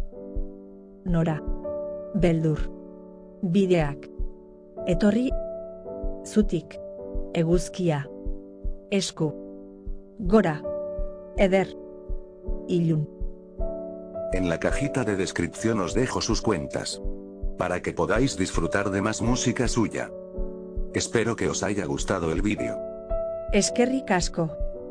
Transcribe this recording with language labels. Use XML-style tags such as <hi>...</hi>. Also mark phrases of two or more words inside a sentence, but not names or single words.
<eu>Nora. Beldur. Bideak. Etorri. Zutik. Eguzkia. Esku. Gora. Eder. Ilun.</eu> <es>En la cajita de descripción os dejo sus cuentas, para que podáis disfrutar de más música suya. Espero que os haya gustado el vídeo.</es> <eu>Eskerrik asko.</eu>